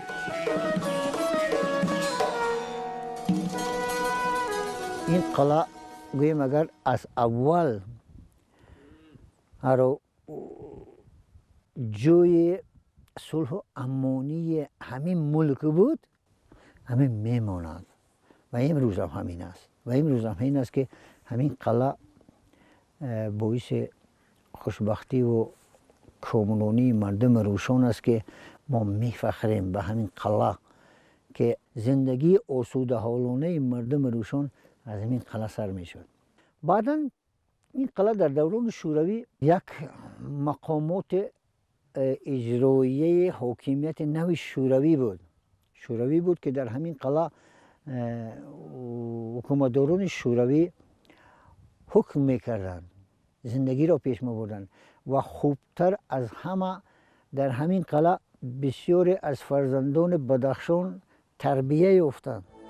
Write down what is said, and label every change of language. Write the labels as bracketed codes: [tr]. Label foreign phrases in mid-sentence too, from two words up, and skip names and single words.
[tg] ин қала гӯем агар аз аввал ҷои сулҳу амонии ҳамин мулк буд, ҳамин мемонад ва имрӯзам ҳамин аст, ки ҳамин қала боиси хушбахтиву [fa] کامرانی مردم روشان است که ما میفخریم به همین قلعه که زندگی آسوده حالانه مردم روشان از همین قلعه سر می شد. بعدا این قلعه در دوران شوروی یک مقامات اجرایی حاکمیت نوی شوروی بود که در همین قلعه حکومتداران شوروی حکم میکردند، زندگی را پیش میبردند و خوبتر از همه در همین قلعه بسیاری از فرزندان بدخشان تربیه یافتند.